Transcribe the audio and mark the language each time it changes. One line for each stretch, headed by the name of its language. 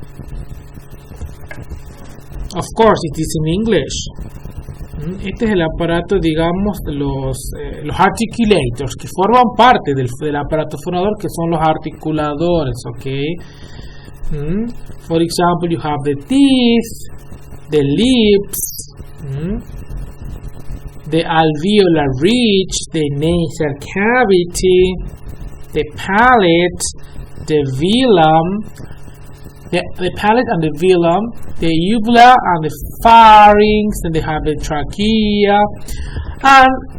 English: Of course, it is in English.
Spanish: Este es el aparato, digamos, los articulators, que forman parte del aparato fonador, que son los articuladores, ¿ok?
English: For example, you have the teeth, the lips, the alveolar ridge, the nasal cavity, the palate, the velum, the palate and the velum, the uvula and the pharynx, and they have the trachea, and